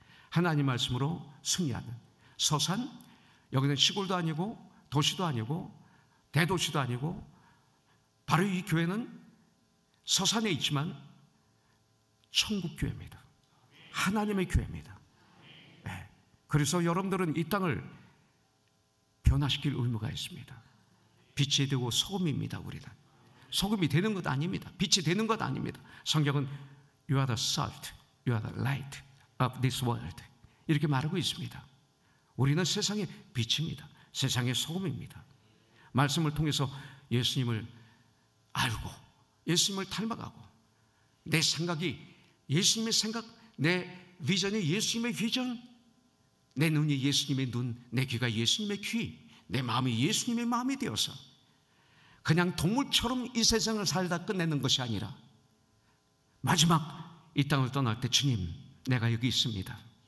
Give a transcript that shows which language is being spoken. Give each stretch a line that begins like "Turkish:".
Korean: 하나님 말씀으로 승리하는 서산, 여기는 시골도 아니고 도시도 아니고 대도시도 아니고 바로 이 교회는 서산에 있지만 천국 교회입니다. 하나님의 교회입니다. 네. 그래서 여러분들은 이 땅을 변화시킬 의무가 있습니다. 빛이 되고 소금입니다. 우리는 소금이 되는 것 아닙니다. 빛이 되는 것 아닙니다. 성경은
English: You are the salt, You are the light of this world
Korean: 이렇게 말하고 있습니다. 우리는 세상의 빛입니다. 세상의 소금입니다. 말씀을 통해서 예수님을 알고 예수님을 닮아가고 내 생각이 예수님의 생각, 내 비전이 예수님의 비전, 내 눈이 예수님의 눈, 내 귀가 예수님의 귀, 내 마음이 예수님의 마음이 되어서 그냥 동물처럼 이 세상을 살다 끝내는 것이 아니라 마지막 이 땅을 떠날 때 주님, 내가 여기 있습니다.